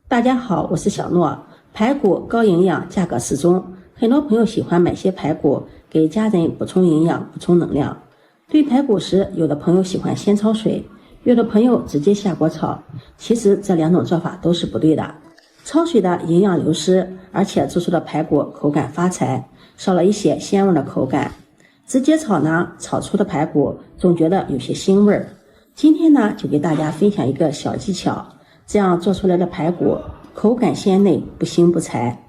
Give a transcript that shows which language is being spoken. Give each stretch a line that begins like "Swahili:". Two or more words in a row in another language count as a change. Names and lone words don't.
Chinese: 大家好，我是小諾。排骨高營養，價格適中，很多朋友喜歡買些排骨給家人補充營養、補充能量。對排骨時，有的朋友喜歡先焯水，有的朋友直接下鍋炒。其實這兩種做法都是不對的。焯水的營養流失，而且做出的排骨口感發柴，少了一些鮮味的口感。直接炒呢，炒出的排骨總覺得有些腥味兒。今天呢，就給大家分享一個小技巧。這樣做出來的排骨口感鮮嫩，不腥不柴。